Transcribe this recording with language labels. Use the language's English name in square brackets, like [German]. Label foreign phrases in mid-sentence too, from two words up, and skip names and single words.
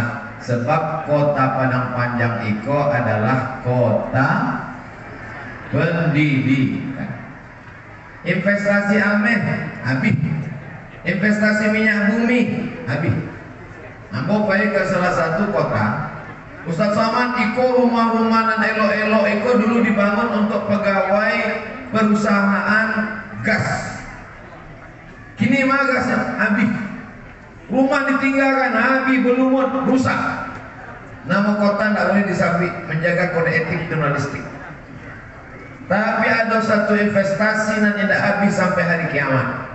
[Indonesian] Sebab kota Padang Panjang itu adalah kota pendidikan. Investasi amen habis, investasi minyak bumi habis. Ambo pergi ke salah satu kota, Ustaz Somad, iko rumah-rumahan elok-elok iko dulu dibangun untuk pegawai perusahaan gas. Kini mah gasnya habis, rumah ditinggalkan habis, berlumut, rusak. Nama kota tidak boleh disabit, menjaga kode etik jurnalistik. Tapi ada satu investasi yang tidak habis sampai hari kiamat.